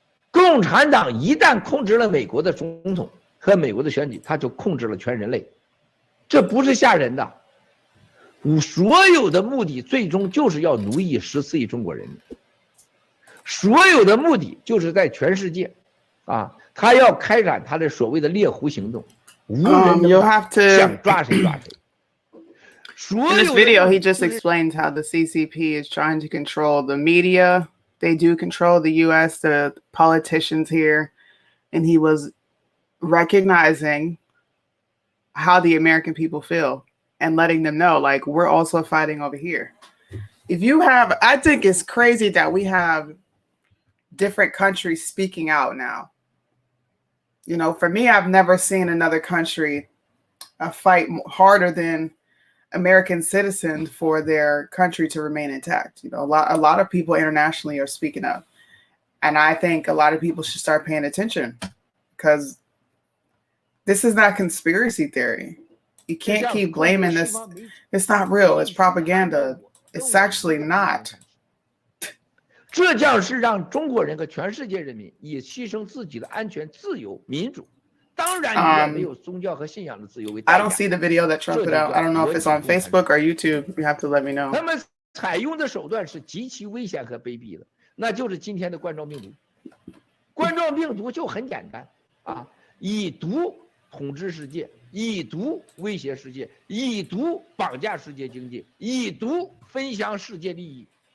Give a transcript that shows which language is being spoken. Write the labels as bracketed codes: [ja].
[zh] 共产党一旦控制了美国的总统和美国的选举，他就控制了全人类，这不是吓人的。所有的目的最终就是要奴役14亿中国人民，所有的目的就是在全世界，他要开展他的所谓的猎狐行动，无人能挡，想抓谁抓谁。 [en] In this video, he just explains how the CCP is trying to control the media. They do control the U.S., the politicians here, and he was recognizing how the American people feel and letting them know, like, we're also fighting over here. If you have, I think it's crazy that we have different countries speaking out now. You know, for me, I've never seen another country fight harder than American citizens for their country to remain intact. You know, a lot of people internationally are speaking up, and I think a lot of people should start paying attention, because this is not conspiracy theory. You can't keep blaming this. It's not real. It's propaganda. It's actually not. [zh] 这将是让中国人和全世界人民以牺牲自己的安全、自由、民主。当然，也没有宗教和信仰的自由为代价。 [en] I don't see the video that Trump put out. I don't know if it's on Facebook or YouTube. You have to let me know. [zh] 他们采用的手段是极其危险和卑鄙的，那就是今天的冠状病毒。冠状病毒就很简单以毒统治世界，以毒威胁世界，以毒绑架世界经济，以毒分享世界利益。